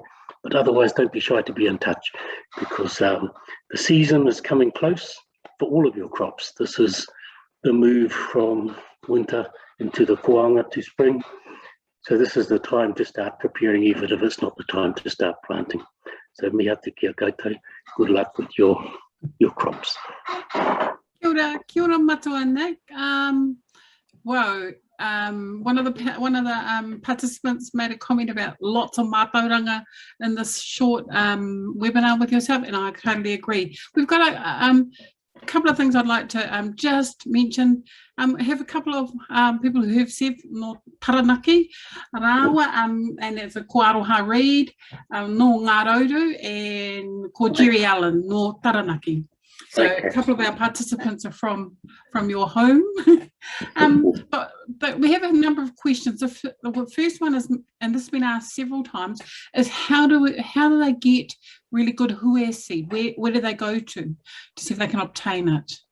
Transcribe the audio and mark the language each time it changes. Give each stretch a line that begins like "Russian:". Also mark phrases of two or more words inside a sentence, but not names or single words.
English: But otherwise, don't be shy to be in touch, because the season is coming close for all of your crops. This is the move from winter into the koanga to spring. So this is the time to start preparing, even if it's not the time to start planting.
Māori: So miha te kia koutou,
English: good luck with your crops.
Māori: Kia ora matua, Nick.
English: One of the participants made a comment about lots of mātauranga in this short webinar with yourself, and I totally agree. We've got a couple of things I'd like to just mention. I have a couple of people who have said
Māori: no taranaki rāua,
English: and it's a
Māori: ko Aroha Reid, no Ngārouru, and ko Jerry Allen, no Taranaki.
English: So a couple of our participants are from your home. But we have a number of questions. The first one is, and this has been asked several times, is how do they get really good hui seed? Where do they go to see if they can obtain it?